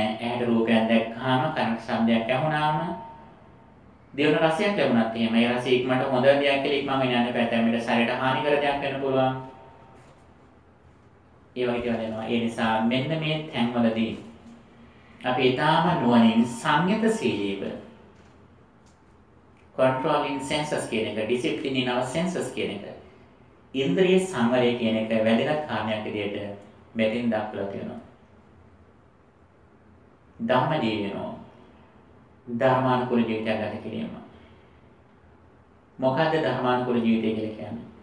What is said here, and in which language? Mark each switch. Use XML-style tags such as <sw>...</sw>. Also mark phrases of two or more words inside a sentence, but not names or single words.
<si>ඇහැට රූපයක් දැක්කහම කනට ශබ්දයක් ඇහුණාම දේවන රසයක් ලැබුණත් එහෙම ඒ රසය ඉක්මනට හොඳ දෙයක් කියලා ඉක්මන් වෙන යන්න බෑ. මේකට ශරීරයට හානි කර දෙයක් වෙන්න පුළුවන්. ඒ වගේ දේවල් වෙනවා. ඒ නිසා මෙන්න මේ තැන්වලදී අපි ඊටාම නුවණින් සංයතශීලීව</si> <en>controlling senses</en> <si>කියන එක,</si> <en>discipline in our senses</en> <si>කියන එක, ඉන්ද්‍රිය සංවරය කියන එක වැදගත් කාරණයක් විදිහට මෙතෙන් දක්වලා තියෙනවා.</si> <pi>ධම්ම ජීවනෝ</pi> <si>ධර්මානුකූල ජීවිතයක් ගත කිරීම. මොකද්ද ධර්මානුකූල ජීවිතය කියලා කියන්නේ?</si>